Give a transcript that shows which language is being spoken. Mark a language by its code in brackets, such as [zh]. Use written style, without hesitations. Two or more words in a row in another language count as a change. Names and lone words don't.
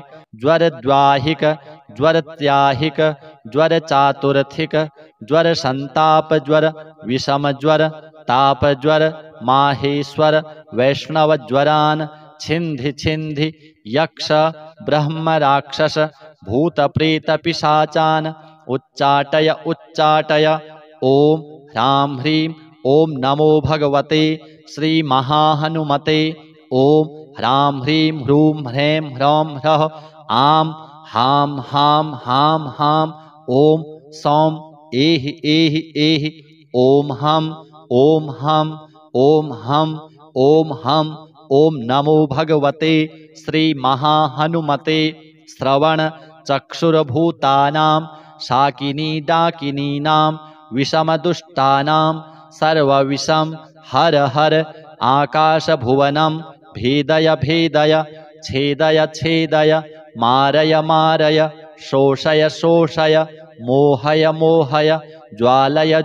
[sa] ज्वरद्वाहिक ज्वरत्याहिक ज्वरचातुर्थिक ज्वरसन्तापज्वर विषमज्वर तापज्वर माहेश्वर वैष्णवज्वरान् छिन्धि छिन्धि यक्ष ब्रह्म राक्षस भूतप्रेतपिशाचान् उच्चाटय उच्चाटय। ॐ ह्रां ह्रीं ॐ नमो भगवते श्रीमहाहनुमते। ॐ ह्रां ह्रीं ह्रूं ह्रैं ह्रौं ह्रः आम हाम हाम हाम हाम ओम सौम एहि एहि एहि ओम हम ओम हम ओम हम ओम हम ओम नमो भगवते श्री महाहनुमते श्रवण चक्षुर्भूतानां शाकिनी डाकिनीनां विषमदुष्टानां सर्वविषम हर हर आकाशभुवनं भेदय भेदय छेदय छेदय मारय मारय शोषय शोषय मोहय मोहय ज्वालय